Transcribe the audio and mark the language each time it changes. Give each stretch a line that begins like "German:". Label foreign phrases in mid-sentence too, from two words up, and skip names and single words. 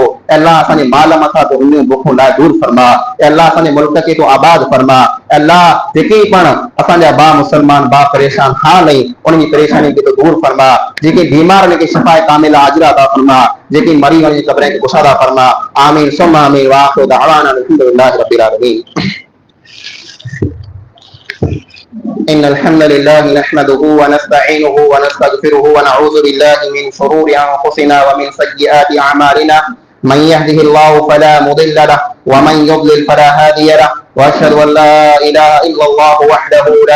Sindhi: ए अल्लाह असांजे माल मथां तूं उन बुखूं लाइ दूर फरमा। ए अल्लाह असांजे मुल्क खे तूं आबाद फरमा। ए अल्लाह जेके पण असांजा बा मुसलमान बा परेशान हाल आहिनि उन जी परेशानी खे तूं दूर फरमा। जेके बीमार उनखे
Arabic: شفاء كاملا عاجلا
Sindhi: अता फरमा। जेके मरी वञी क़ब्रनि खे कुशादा फरमा।
Arabic: آمين ثم آمين وآخر دعوانا الحمد لله رب العالمين. إن الحمد لله نحمده ونستعينه ونستغفره ونعوذ بالله من شرور أنفسنا ومن سيئات أعمالنا من يهده الله فلا مضل له ومن يضلل فلا هادي له وأشهد أن لا إله إلا الله وحده لا